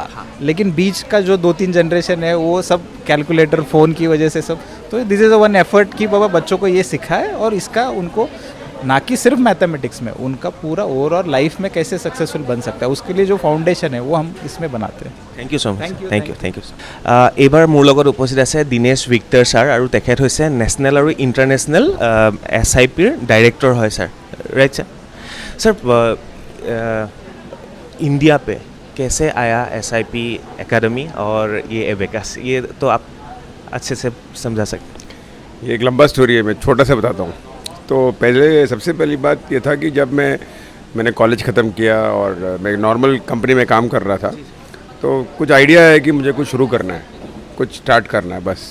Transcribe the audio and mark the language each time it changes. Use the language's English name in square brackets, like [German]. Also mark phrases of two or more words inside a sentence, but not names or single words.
[Hindi] लेकिन बीच का जो 2-3 जनरेशन है वो सब कैलकुलेटर फ़ोन की वजह से सब, तो [English] this is one effort [Hindi] कि बाबा बच्चों को ये सिखाए और इसका उनको ना कि सिर्फ मैथमेटिक्स में, उनका पूरा [English] overall life [Hindi] में कैसे सक्सेसफुल बन सकता है उसके लिए जो फाउंडेशन है वो हम इसमें बनाते हैं। [English] thank you so much, thank you. [Assamese] এইবাৰ মোৰ লগত উপস্থিত আছে দীনেশ ভিক্টৰ ছাৰ, আৰু তেখেত হৈছে নেশ্যনেল আৰু ইণ্টাৰনেশ্যনেল SIPৰ ডাইৰেক্টৰ হয় ছাৰ, [English] right sir. [Hindi] सर इंडिया पे कैसे आया SIP एकेडमी और ये एबेकस, ये तो आप अच्छे से समझा सकते हैं। ये एक लंबा स्टोरी है, मैं छोटा सा बताता हूँ। तो पहले सबसे पहली बात ये था कि जब मैंने कॉलेज ख़त्म किया और मैं एक [English] normal company [Hindi] में काम कर रहा था, तो कुछ आइडिया है कि मुझे कुछ शुरू करना है, कुछ स्टार्ट करना है बस।